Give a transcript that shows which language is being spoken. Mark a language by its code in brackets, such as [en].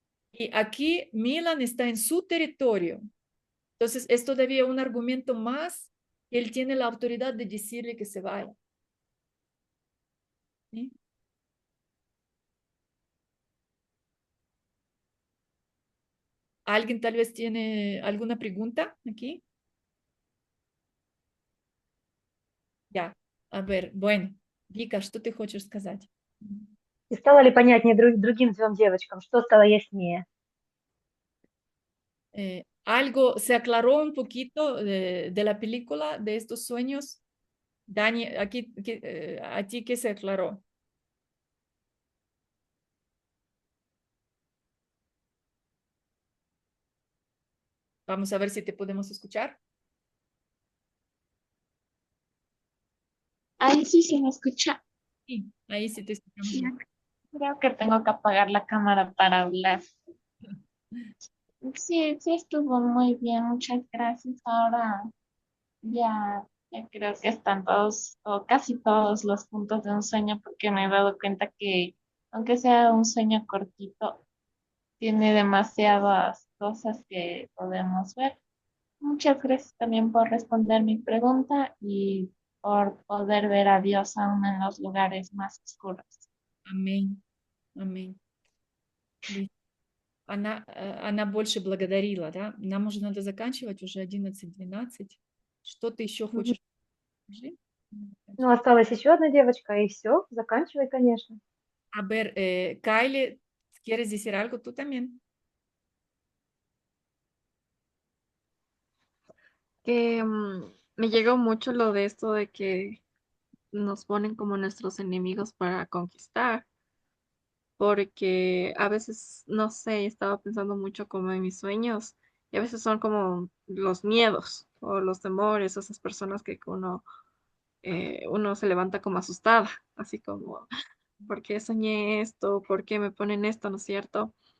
[es] Y aquí Milan está en su territorio. Entonces, es todavía un argumento más que él tiene la autoridad de decirle que se vaya. ¿Sí? ¿Alguien tal vez tiene alguna pregunta aquí? Ya, a ver, bueno, [ru] Вика, что ты хочешь сказать? И стало ли понятнее другим двум девочкам, что стало яснее? [es] Algo se aclaró un poquito de la película, de estos sueños. Dani, aquí, ¿a ti qué se aclaró? Vamos a ver si te podemos escuchar. Ahí sí se me escucha. Sí, ahí sí te escuchamos Ya, bien. creo que tengo que apagar la cámara para hablar. Sí, sí estuvo muy bien, muchas gracias. Ahora ya creo que están todos o casi todos los puntos de un sueño porque me he dado cuenta que aunque sea un sueño cortito, tiene demasiadas cosas que podemos ver. Muchas gracias también por responder mi pregunta y por poder ver a Dios aún en los lugares más oscuros. [ru] Аминь. Аминь. Она больше благодарила, да? Нам уже надо заканчивать, уже 11:12. Что ты еще Мгм. хочешь? Скажи. Ну, осталась еще одна девочка, и все, заканчивай, конечно. [es] A ver, Kylie, ¿quieres decir algo tú también? Que me llegó mucho lo de esto de que nos ponen como nuestros enemigos para conquistar, porque a veces, no sé, estaba pensando mucho como en mis sueños, y a veces son como los miedos o los temores, esas personas que uno se levanta como asustada, así como, ¿por qué soñé esto? ¿Por qué me ponen esto? ¿No es cierto?